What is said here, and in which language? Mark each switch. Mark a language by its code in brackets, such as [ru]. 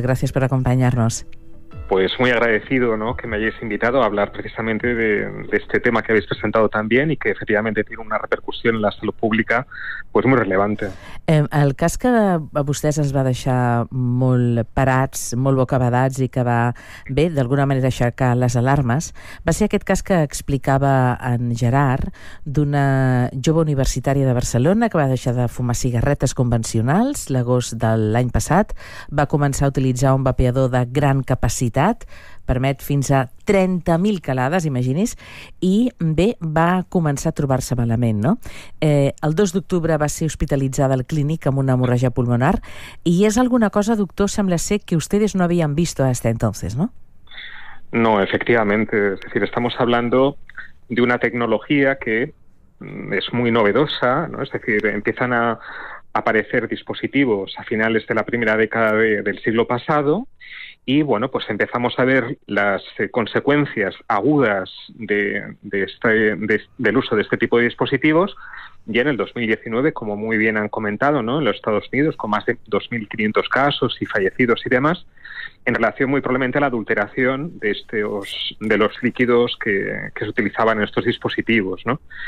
[es] Gracias por acompañarnos. Pues muy agradecido, ¿no?, que me hayáis invitado a hablar precisamente de este tema que habéis presentado también y que efectivamente tiene una repercusión en la salud pública pues muy relevante. [ca] El cas que a vostès es va deixar molt parats, molt bocabadats i que va, bé, d'alguna manera aixecar les alarmes, va ser aquest cas que explicava en Gerard d'una jove universitària de Barcelona que va deixar de fumar cigarretes convencionals l'agost de l'any passat, va començar a utilitzar un vapeador de gran capacitat, permet fins a 30.000 calades, imagini's, i bé, va començar a trobar-se malament, no? El 2 d'octubre va ser hospitalitzada al Clínic amb una hemorràgia pulmonar i és alguna cosa, doctor, sembla ser que [es] ustedes no habían visto hasta entonces, ¿no? No, efectivamente. Es decir, estamos hablando de una tecnología que es muy novedosa, ¿no? Es decir, empiezan a aparecer dispositivos a finales de la primera década del siglo pasado. Y bueno, pues empezamos a ver las consecuencias agudas del uso de este tipo de dispositivos ya en el 2019, como muy bien han comentado, ¿no?, en los Estados Unidos, con más de 2.500 casos y fallecidos y demás, en relación muy probablemente a la adulteración de los líquidos que se utilizaban en estos dispositivos, ¿no?